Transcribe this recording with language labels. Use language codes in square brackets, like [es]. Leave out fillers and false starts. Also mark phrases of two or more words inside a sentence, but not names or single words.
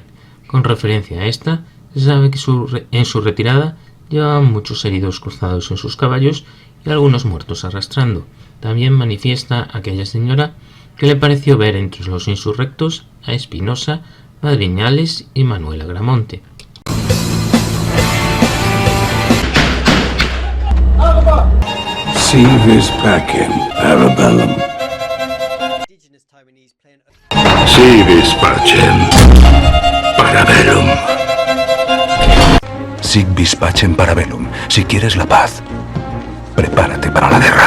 [es] Con referencia a esta, se sabe que en su retirada llevaban muchos heridos cruzados en sus caballos y algunos muertos arrastrando. También manifiesta aquella señora que le pareció ver entre los insurrectos a Espinosa, Madriñales y Manuel Agramonte. [la] Si vis pacem, Arabellum. Si vis pacem, Parabellum. Sic vis pacem parabellum. [es] Si quieres la paz, prepárate para la guerra.